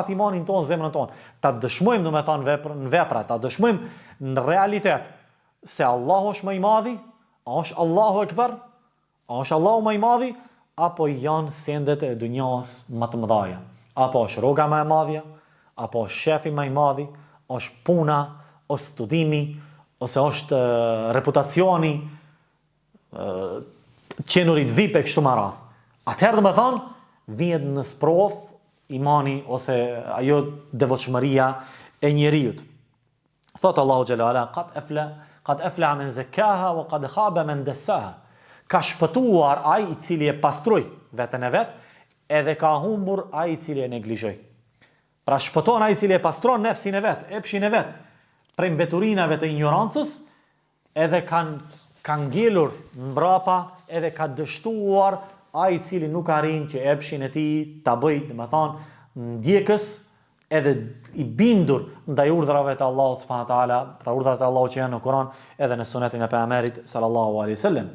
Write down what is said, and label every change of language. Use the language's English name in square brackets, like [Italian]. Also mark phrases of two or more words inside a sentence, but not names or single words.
[Albanian] imanin ton, zemrën ton, ta dëshmojmë domethënë në vepra, ta dëshmojmë në realitet se Allahu është më i madhi, është [Arabic] الله أكبر, [Albanian] është Allahu më i madhi, apo janë sendet e dunjas më të mëdha, apo është rroga më e madhe, apo është shefi më i madhi, është puna, ose studimi, ose është reputacioni, qenurit VIP e kështu me radhë. Atëherë domethënë vjen në sprov imani ose ajo devotshmëria e njeriut. [Arabic] Thot الله جل وعلا قد أفلح من زكاها وقد خاب من دساها. [Albanian] Ka shpëtuar ai i cili e pastroi veten e vet, edhe ka humbur ai i cili e neglizhoi. Pra shpëton ai i cili e pastron nefsin e vet, epshin e vet, prej mbeturinave të ignorancës, edhe kanë ngelur mbrapa, edhe ka dështuar ai i cili nuk arrin që epshin e tij ta bëjë, domethënë ndjekës, edhe i bindur ndaj urdhrave të Allahut [Arabic] سبحانه وتعالى, [Albanian] pra urdhrat e Allahut që janë në Kur'an edhe në sunetin e pejgamberit [Arabic] صلى الله عليه وسلم.